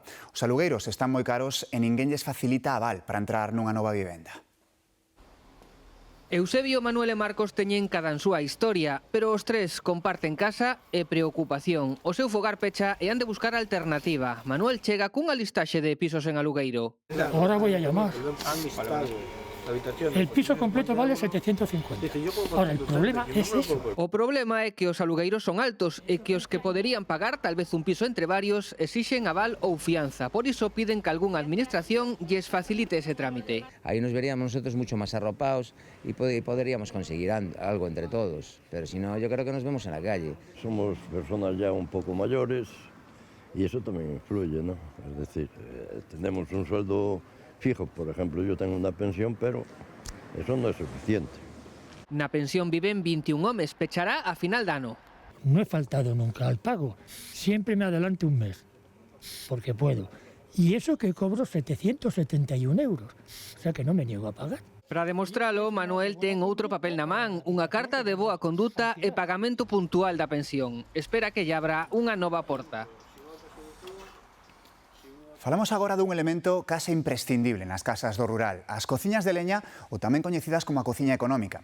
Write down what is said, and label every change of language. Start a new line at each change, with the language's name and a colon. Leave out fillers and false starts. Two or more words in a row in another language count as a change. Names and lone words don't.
Galician: Os alugueiros están moi caros e ninguén lles facilita aval para entrar nunha nova vivenda. Eusebio, Manuel e Marcos teñen cada en súa historia, pero os tres comparten casa e preocupación. O seu fogar pecha e han de buscar alternativa. Manuel chega cunha listaxe de pisos en alugueiro.
Spanish: Ahora voy a llamar. El piso completo vale 750. Ahora, el problema es eso.
Galician: O problema é que os alugueiros son altos e que os que poderían pagar tal vez un piso entre varios exixen aval ou fianza. Por iso piden que algunha administración lles facilite ese trámite.
Spanish: Ahí nos veríamos nosotros mucho más arropados y podríamos conseguir algo entre todos. Pero si no, yo creo que nos vemos en la calle. Somos personas ya un poco mayores y eso también influye, ¿no? Es decir, tenemos un sueldo fijo, por ejemplo, yo tengo una pensión, pero eso no es suficiente.
Galician: Na pensión viven 21 homes, pechará a final de ano.
Spanish: No he faltado nunca al pago, siempre me adelanto un mes, porque puedo. Y eso que cobro 771 euros, o sea que no me niego a pagar.
Galician: Para demostralo, Manuel ten outro papel na man, unha carta de boa conduta e pagamento puntual da pensión. Espera que lle abra unha nova porta. Falamos agora dun elemento case imprescindible nas casas do rural, as cociñas de leña ou tamén coñecidas como a cociña económica.